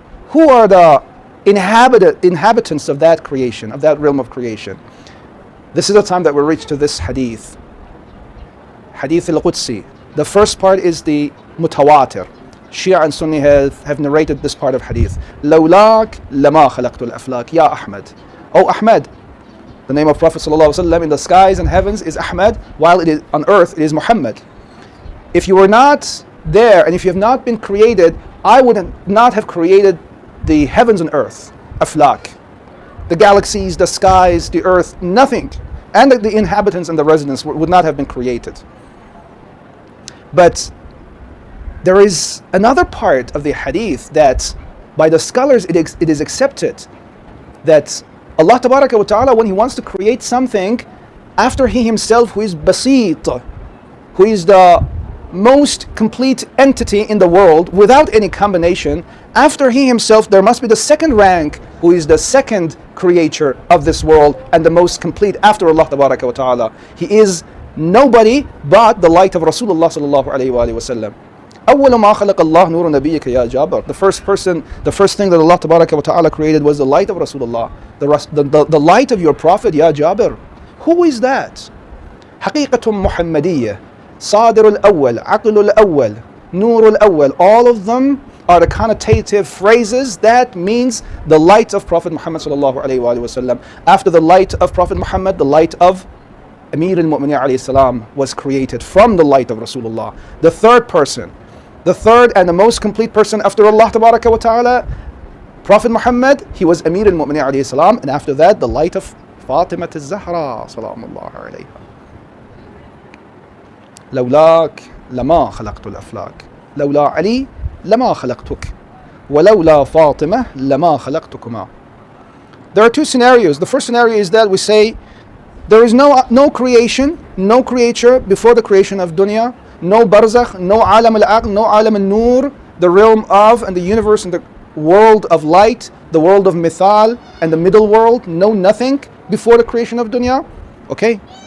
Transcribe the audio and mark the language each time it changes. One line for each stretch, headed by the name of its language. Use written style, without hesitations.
English: Who are the inhabitants of that creation, of that realm of creation? This is the time that we reach to this hadith. Hadith al-Qudsi. The first part is the mutawatir. Shia and Sunni have narrated this part of hadith.
Arabic: لولاك لما خلقت الأفلاك يا أحمد.
English: Oh Ahmad, the name of Prophet ﷺ in the skies and heavens is Ahmad, while it is on earth it is Muhammad. If you were not there and if you have not been created, I would not have created the heavens and earth, aflak, the galaxies, the skies, the earth, nothing, and the inhabitants and the residents would not have been created. But there is another part of the hadith that by the scholars it is accepted that Allah Tabaraka wa Ta'ala, when He wants to create something, after He Himself, who is Basit, who is the most complete entity in the world without any combination, after He Himself there must be the second rank, who is the second creator of this world and the most complete after Allah Tabaraka wa Ta'ala. He is nobody but the light of Rasulullah sallallahu alayhi wa sallam.
Arabic: أول ما خلق الله نور نبيك يا جابر.
English: The first thing that Allah Tabaraka wa Ta'ala created was the light of Rasulullah, the light of your Prophet, Ya Jabir. Who is that?
Arabic: حقيقة محمدية, صادر الأول, عقل الأول, نور الأول.
English: All of them are the connotative phrases that means the light of Prophet Muhammad sallallahu alayhi wa sallam. After the light of Prophet Muhammad, the light of Amir al-Mu'minin alayhi salam was created from the light of Rasulullah. The third person, the third and the most complete person after Allah Tabaraka wa Ta'ala, Prophet Muhammad, he was Amir al-Mu'minin alayhi salam, and after that the light of Fatima Zahra salamullah alayha.
Arabic: لولاك لما خلقت الأفلاك لولا علي لما خلقتك ولولا فاطمة لما خلقتكما.
English: There are two scenarios. The first scenario is that we say there is no creation, no creature before the creation of dunya, no barzakh, no alam al-aql, no alam al-nur, the realm of and the universe and the world of light, the world of mithal and the middle world, no nothing before the creation of dunya. Okay?